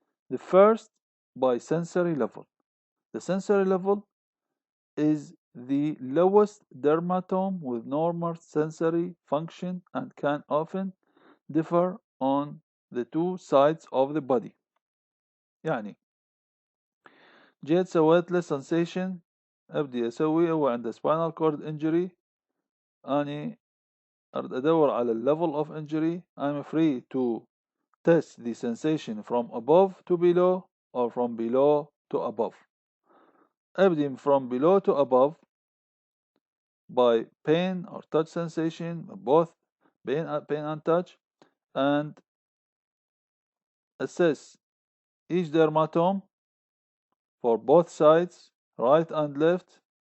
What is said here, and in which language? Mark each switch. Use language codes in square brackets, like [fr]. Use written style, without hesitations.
[en] The first, by sensory level. The sensory level is the lowest dermatome with normal sensory function and can often differ on the two sides of the body. [ar] يعني جيت سويت له sensation، أبدي أسوي هو عنده spinal cord injury، أني أدور على level of injury. [en] I'm free to test the sensation from above to below or from below to above. [ar] أبدي [en] from below to above by pain or touch sensation, both pain and touch, and assess each dermatome for both sides, right and left.